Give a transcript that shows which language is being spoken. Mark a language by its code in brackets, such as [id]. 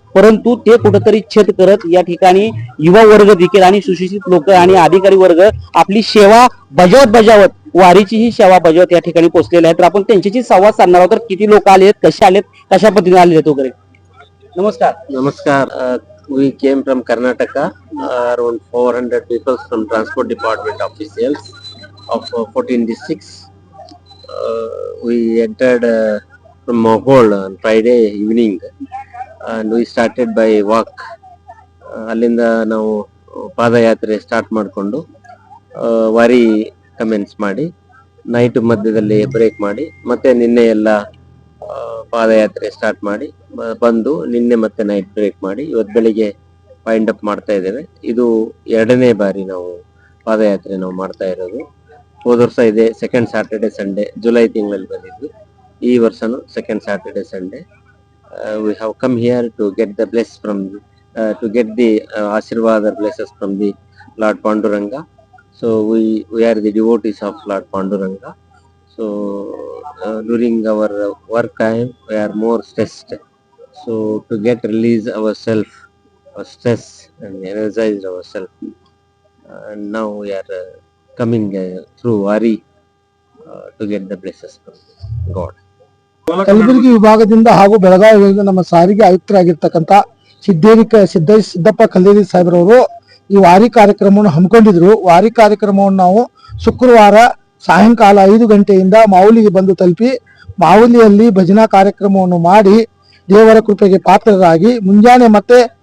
[mr] परंतु ते कुठंतरी छेद करत या ठिकाणी युवा वर्ग देखील आणि सुशिक्षित लोक आणि अधिकारी वर्ग आपली सेवा बजावत वारीची ही सेवा बजावत या ठिकाणी पोहोचलेले आहेत. तर आपण त्यांच्याशी संवाद साधणार आहोत. तर किती लोक आलेत, कसे आलेत, कशा पद्धतीने आलेत वगैरे. नमस्कार. Namaskar. [en] We came from Karnataka, around 400 people from Transport Department officials of 14 districts. We entered from Mohol on Friday evening and we started by walk. [kn] ಅಲ್ಲಿಂದ ನಾವು ಪಾದಯಾತ್ರೆ ಸ್ಟಾರ್ಟ್ ಮಾಡಿಕೊಂಡು ವಾರಿ ಕಮೆನ್ಸ್ ಮಾಡಿ ನೈಟ್ ಮಧ್ಯದಲ್ಲಿ ಬ್ರೇಕ್ ಮಾಡಿ ಮತ್ತೆ ನಿನ್ನೆ ಎಲ್ಲ ಪಾದಯಾತ್ರೆ ಸ್ಟಾರ್ಟ್ ಮಾಡಿ ಬಂದು ನಿನ್ನೆ ಮತ್ತೆ ನೈಟ್ ಬ್ರೇಕ್ ಮಾಡಿ ಇವತ್ತು ಬೆಳಿಗ್ಗೆ ವೈಂಡ್ ಅಪ್ ಮಾಡ್ತಾ ಇದ್ದೇವೆ. ಇದು 2ನೇ ಬಾರಿ ನಾವು ಪಾದಯಾತ್ರೆ ನಾವು ಮಾಡ್ತಾ ಇರೋದು. ಹೋದ ವರ್ಷ ಇದೆ ಸೆಕೆಂಡ್ ಸ್ಯಾಟರ್ಡೆ ಸಂಡೇ ಜುಲೈ ತಿಂಗಳಲ್ಲಿ ಬಂದಿದ್ವಿ. ಈ ವರ್ಷನೂ [en] Second Saturday Sunday we have come here to get the bless from to get the Ashirvada blessings from the Lord Panduranga. So we are the devotees of Lord Panduranga. So during our work time we are more stressed. So to get release ourselves, stress and energize ourselves. And now we are coming through Wari to get the blessings from God. [kn] Kalaburagi ವಿಭಾಗದಿಂದ ಹಾಗೂ ಬೆಳಗಾವಿ ವಿಭಾಗದಿಂದ ನಮ್ಮ ಸಾರಿಗೆ ಆಯುಕ್ತರಾಗಿರ್ತಕ್ಕಂಥ ಸಿದ್ದಪ್ಪ ಕಲ್ಲೇರಿ ಸಾಹೇಬ್ರವರು ಈ ವಾರಿ ಕಾರ್ಯಕ್ರಮವನ್ನು ಹಮ್ಮಿಕೊಂಡಿದ್ರು. ವಾರಿ ಕಾರ್ಯಕ್ರಮವನ್ನು ನಾವು ಶುಕ್ರವಾರ ಸಾಯಂಕಾಲ 5 ಗಂಟೆಯಿಂದ ಮಾವುಲಿಗೆ ಬಂದು ತಲುಪಿ ಮಾವುಲಿಯಲ್ಲಿ ಭಜನಾ ಕಾರ್ಯಕ್ರಮವನ್ನು ಮಾಡಿ ದೇವರ ಕೃಪೆಗೆ ಪಾತ್ರರಾಗಿ ಮುಂಜಾನೆ ಮತ್ತೆ